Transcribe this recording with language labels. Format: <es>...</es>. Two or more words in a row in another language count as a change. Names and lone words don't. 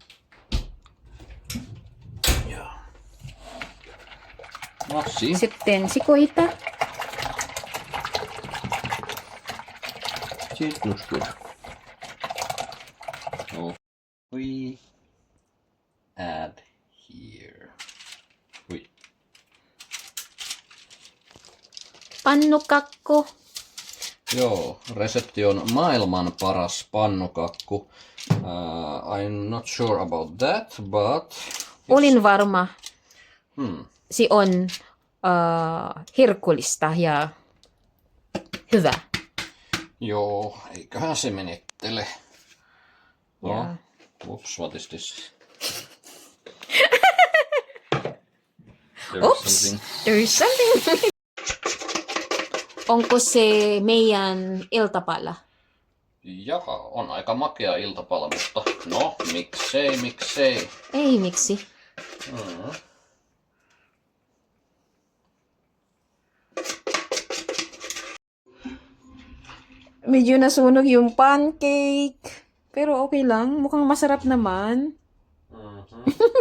<en>Yeah. See?</en> <fi>Sitten sikoita.</fi> <en>See, it looks good. So we add here. Wait.</en> <fi>Pannukakku. Joo, resepti on maailman paras pannukakku.</fi> <en>I'm not sure about that, but...</en> <fi>Olin varma. Hmm. Se on herkullista ja hyvä. Joo, eiköhän se menettele. No,</fi> <en>Yeah. whoops, what is this? Oops, there is something.</en> <fi>Onko se meidän iltapala? Jaha, on aika makea iltapala, mutta no, miksei. Ei, miksi? Mm.</fi> <tl>Medyo nasunog yung pancake. Pero okay lang. Mukhang masarap naman. Mhm.</tl>